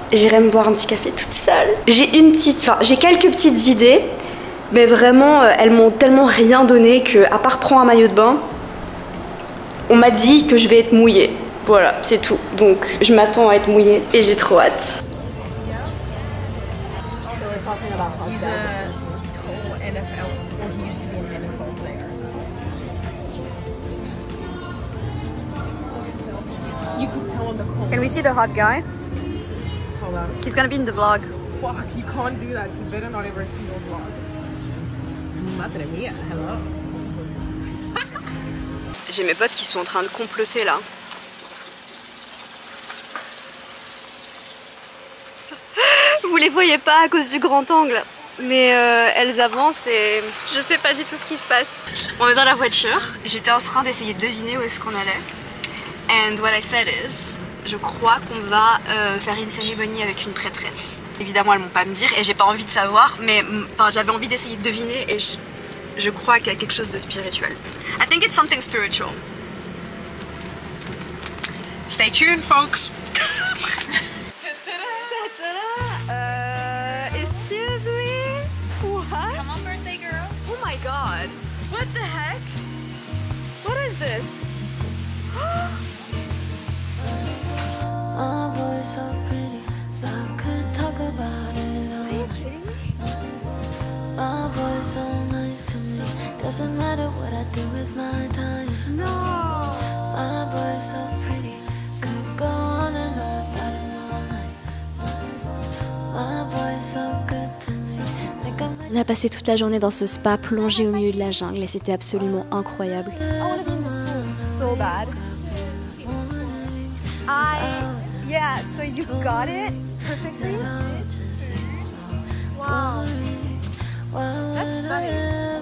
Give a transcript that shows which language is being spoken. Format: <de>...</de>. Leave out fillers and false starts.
<fr>J'irai me boire un petit café toute seule. J'ai quelques petites idées, mais vraiment, elles m'ont tellement rien donné que, à part prendre un maillot de bain, on m'a dit que je vais être mouillée. Voilà, c'est tout. Donc je m'attends à être mouillée et j'ai trop hâte.</fr> <en>He's a total NFL, or he used to be an NFL player. You can tell on the call. Can we see the hot guy? Hold on. He's gonna be in the vlog. Fuck, you can't do that. You better not ever see your vlog.</en> <es>Madre mia,</es> <en>hello.</en> <fr>J'ai mes potes qui sont en train de comploter là. Vous les voyez pas à cause du grand angle, mais elles avancent et je sais pas du tout ce qui se passe. On est dans la voiture, j'étais en train d'essayer de deviner où est-ce qu'on allait.</fr> <en>And what I said is,</en> <fr>je crois qu'on va faire une cérémonie avec une prêtresse. Évidemment elles m'ont pas me dire et j'ai pas envie de savoir, mais j'avais envie d'essayer de deviner et Je crois qu'il y a quelque chose de spirituel.</fr> <en>I think it's something spiritual. Stay tuned, folks. Excuse me? What? Come on, birthday girl. Oh my god. What the heck? What is this? My boy's so pretty, so I could talk about it all. Are you kidding me? My boy's so nice to me, doesn't matter what I do with my time. No. My boy's so pretty, could go on and on about it all night. My boy's so good to me, like I'm</en> <fr>On a passé toute la journée dans ce spa plongé au milieu de la jungle et c'était absolument incroyable.</fr> <en>I want to be in this pool so bad. Yeah, so you got it perfectly? Wow. That's stunning.</en>